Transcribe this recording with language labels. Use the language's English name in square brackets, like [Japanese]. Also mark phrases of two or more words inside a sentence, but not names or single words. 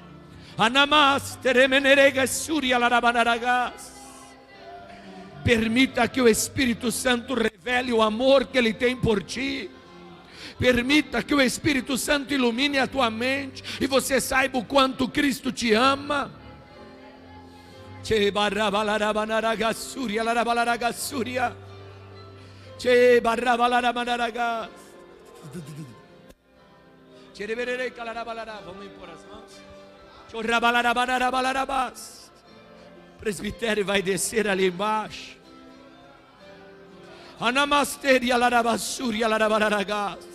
[Portuguese] Permita que o Espírito Santo revele o amor que Ele tem por ti. Permita que o Espírito Santo ilumine a tua mente e você saiba o quanto Cristo te ama. Che barrabalarabanagassuria larabalagassuria. Che barrabalarabanagas. Che reverere calarabalara. Vamos impor as mãos. Chorrabalarabanarabalarabas. O presbitério vai descer ali embaixo. Anamasteria larabassuria larabalaragas.